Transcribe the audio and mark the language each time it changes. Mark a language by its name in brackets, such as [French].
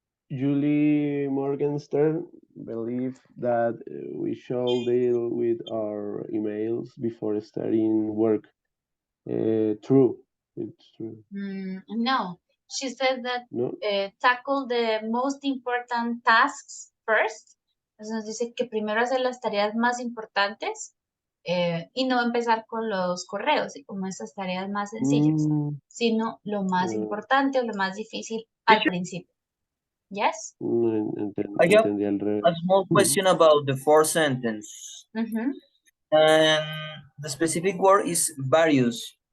[English] Julie Morgenstern believed that we should deal with our emails before starting work. True. It's true. No, she said that No. tackle the most important tasks first. [Spanish] Entonces nos dice que primero hacer las tareas más importantes y no empezar con los correos y como esas tareas más sencillas, sino lo más importante o lo más difícil al principio. [English] Yes? I have a small question about the fourth sentence. And the specific word is various.